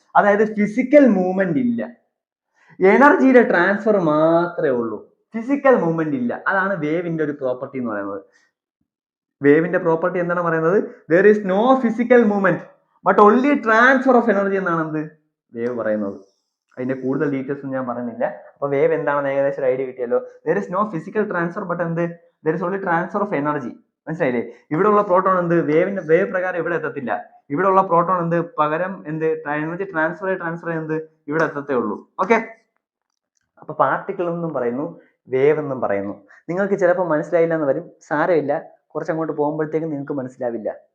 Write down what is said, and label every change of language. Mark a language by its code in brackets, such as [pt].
[ml] അതായത് physical movement ഇല്ല, എനർജിയുടെ ട്രാൻസ്ഫർ മാത്രമേ ഉള്ളൂ, ഫിസിക്കൽ മൂവ്മെന്റ് ഇല്ല. അതാണ് വേവിന്റെ ഒരു പ്രോപ്പർട്ടി എന്ന് പറയുന്നത്. വേവിന്റെ പ്രോപ്പർട്ടി എന്താണ് പറയുന്നത്? [en] there is no physical movement but only transfer of energy [ml] എന്നാണ് എന്ത് വേവ് പറയുന്നത്. അതിന്റെ കൂടുതൽ ഡീറ്റെയിൽസ് ഞാൻ പറയുന്നില്ല. അപ്പൊ വേവ് എന്താണെന്ന് ഏകദേശം ഒരു ഐഡിയ കിട്ടിയല്ലോ. [en] there is no physical transfer but എന്ത് there is only transfer of energy. [ml] മനസ്സിലായില്ലേ? ഇവിടെ ഉള്ള പ്രോട്ടോൺ എന്ത് വേവ് പ്രകാരം ഇവിടെ എത്തത്തില്ല. ഇവിടെ ഉള്ള പ്രോട്ടോൺ എന്ത് പകരം എന്ത് എനർജി ട്രാൻസ്ഫർ എന്ത് ഇവിടെ എത്തത്തേ ഉള്ളൂ. ഓക്കെ, അപ്പൊ പാർട്ടിക്കിൾ എന്നും പറയുന്നു, വേവ് എന്നും പറയുന്നു. നിങ്ങൾക്ക് ചിലപ്പോൾ മനസ്സിലായില്ല എന്ന് വരും, സാരമില്ല, കുറച്ചങ്ങോട്ട് പോകുമ്പോഴത്തേക്കും നിങ്ങൾക്ക് മനസ്സിലാവില്ല.